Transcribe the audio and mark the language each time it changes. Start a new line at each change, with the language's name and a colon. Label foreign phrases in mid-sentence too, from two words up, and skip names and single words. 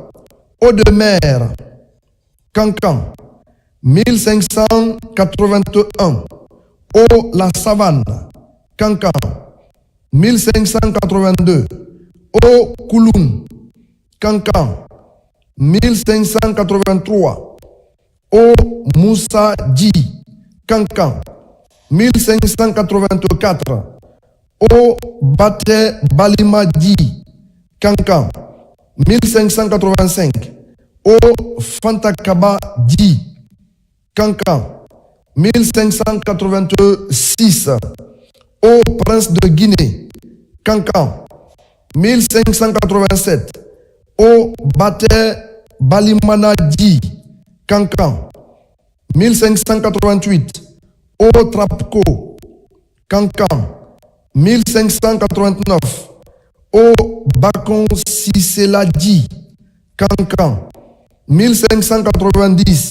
French: O de Mer, Kankan, 1581. O La Savane, Kankan, 1582. Au Kouloum, Kankan, 1583. Au Moussa Dji, Kankan, 1584. Au Baté Balima Dji, Kankan, 1585. Au Fantakaba Dji, Kankan, 1586. Au Prince de Guinée, Kankan, 1587. Au Baté Balimana Dji, Kankan, 1588. Au Trapco, Kankan, 1589. Au Bakon Sisela Dji, Kankan, 1590.